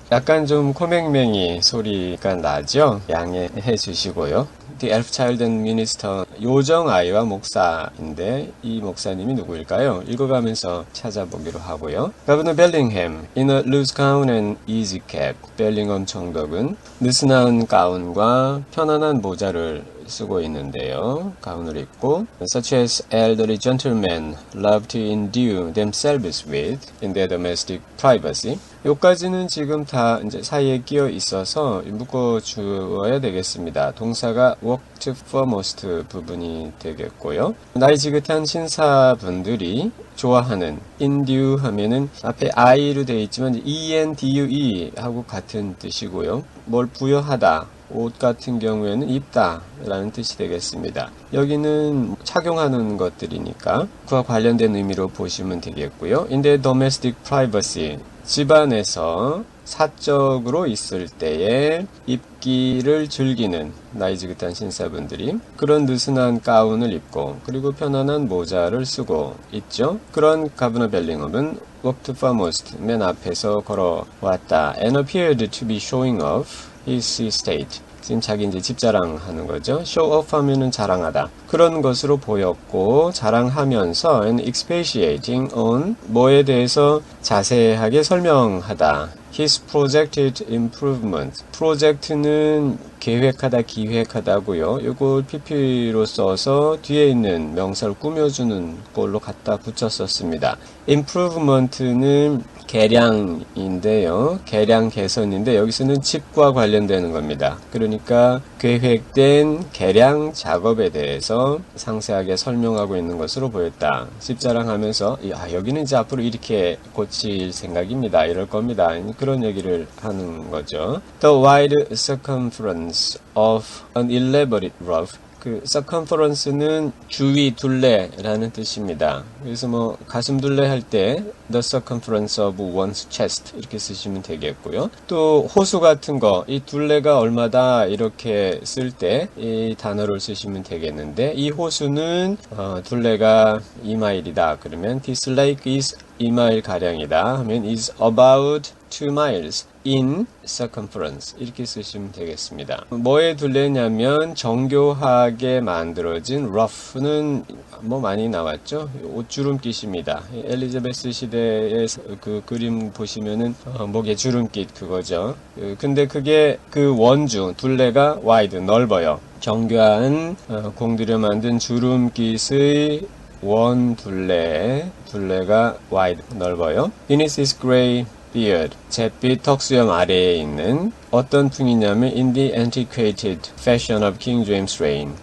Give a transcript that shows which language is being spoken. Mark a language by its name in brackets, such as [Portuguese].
[Korean] 약간 좀 코맹맹이 소리가 나죠? 양해해 주시고요. [English] The Elf Child and Minister, [Korean] 요정아이와 목사인데 이 목사님이 누구일까요? 읽어가면서 찾아보기로 하고요. [English] Governor Bellingham, in a loose gown and easy cap. [Korean] 벨링엄 총독은 느슨한 가운과 편안한 모자를 쓰고 있는데요. 가운을 입고 [English] such as elderly gentlemen love to endue themselves with in their domestic privacy. [Korean] 요까지는 지금 다 이제 사이에 끼어 있어서 묶어 주어야 되겠습니다. 동사가 [English] worked foremost [Korean] 부분이 되겠고요. 나이 지긋한 신사분들이 좋아하는 endue 하면은 앞에 I로 되어 있지만 endue 하고 같은 뜻이고요. 뭘 부여하다. 옷 같은 경우에는 입다 라는 뜻이 되겠습니다. 여기는 착용하는 것들이니까 그와 관련된 의미로 보시면 되겠고요. [English] In the domestic privacy, [Korean] 집안에서 사적으로 있을 때에 입기를 즐기는 나이 지긋한 신사분들이 그런 느슨한 가운을 입고 그리고 편안한 모자를 쓰고 있죠. 그런 가버너 벨링엄은 [English] walked foremost, [Korean] 맨 앞에서 걸어왔다. [English] And appeared to be showing off his estate. [Korean] 지금 자기 이제 집 자랑하는 거죠. show off 하면은 자랑하다. 그런 것으로 보였고, 자랑하면서 [English] and expatiating on [Korean] 뭐에 대해서 자세하게 설명하다. [English] His projected improvement. [Korean] 프로젝트는 계획하다, 기획하다고요. 이걸 PP로 써서 뒤에 있는 명사를 꾸며주는 걸로 갖다 붙였었습니다. improvement는 개량인데요. 개량 개선인데 여기서는 집과 관련되는 겁니다. 그러니까 계획된 개량 작업에 대해서 상세하게 설명하고 있는 것으로 보였다. 집 자랑하면서 여기는 이제 앞으로 이렇게 고칠 생각입니다. 이럴 겁니다. 그런 얘기를 하는 거죠. [English] The wide circumference of an elaborate roof. [Korean] 그 circumference는 주위 둘레라는 뜻입니다. 그래서 뭐 가슴 둘레 할 때 [English] the circumference of one's chest [Korean] 이렇게 쓰시면 되겠고요. 또 호수 같은 거, 이 둘레가 얼마다 이렇게 쓸 때 이 단어를 쓰시면 되겠는데 이 호수는 둘레가 2마일이다. 그러면 [English] this lake is [Korean] 2마일 가량이다 하면 [English] is about 2 miles in circumference [Korean] 이렇게 쓰시면 되겠습니다. 뭐에 둘레냐면 정교하게 만들어진 rough는 뭐 많이 나왔죠. 옷주름깃입니다. 엘리자베스 시대의 그 그림 보시면은 목에 주름깃 그거죠. 근데 그게 그 원주 둘레가 wide 넓어요. 정교한 공들여 만든 주름깃의 원 둘레가 wide 넓어요. [English] Beneath his gray beard, [Korean] 잿빛 턱수염 아래에 있는 어떤 풍이냐면 [English] in the antiquated fashion of King James reign.